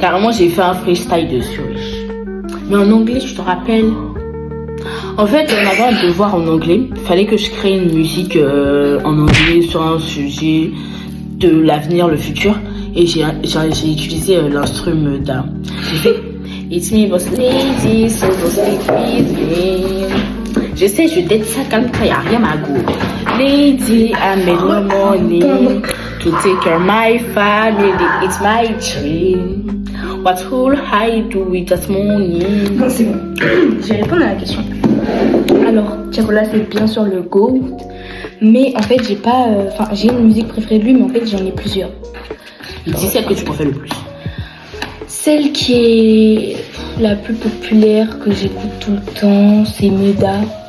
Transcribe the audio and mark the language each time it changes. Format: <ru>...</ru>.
<fr>Carrément, j'ai fait un freestyle dessus. Mais en anglais, je te rappelle. En fait, on avait un devoir en anglais. Il fallait que je crée une musique en anglais sur un sujet de l'avenir, le futur. Et j'ai utilisé l'instrument d'un. J'ai fait</fr> <en>It's me, boss lady, so don't speak with me.</en> <fr>Je sais, je date ça comme ça, y a rien à go.</fr> <en>Lady, I made no money to take care of my family. It's my dream. What will I do with that money?</en> <fr>Non, c'est bon. Je vais répondre à la question. Alors, Tiakola, c'est bien sûr le GOAT. Mais en fait, j'ai pas. Enfin, j'ai une musique préférée de lui, mais en fait, j'en ai plusieurs. Dis celle que tu préfères le plus. Celle qui est la plus populaire, que j'écoute tout le temps, c'est Meda.</fr>